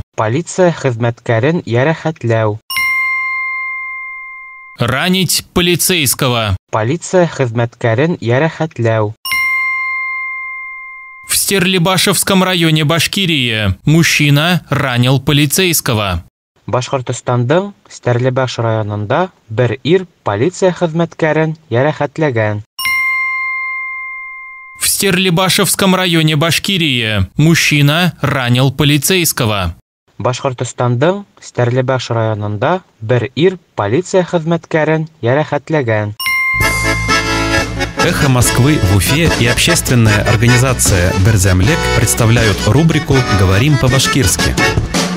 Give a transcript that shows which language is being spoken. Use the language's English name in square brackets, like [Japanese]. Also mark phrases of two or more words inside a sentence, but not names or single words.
[Bashkir] Полиция хизмәткәрен ярахатляу. [Russian] Ранить полицейского. [Bashkir] Полиция хизмәткәрен ярахатляу. [Russian] В Стерлибашевском районе Башкирии мужчина ранил полицейского. [Bashkir] Башкортостандың Стәрлебаш районында бер ир полиция хизмәткәрен ярахатләгән. [Russian] В Стерлибашевском районе Башкирии мужчина ранил полицейского. [Bashkir] Башкортостандың Стәрлебаш районында бер ир полиция хизмәткәрен ярахатләгән. [Russian] «Эхо Москвы» в Уфе и общественная организация «Берзямлек» представляют рубрику «Говорим по-башкирски».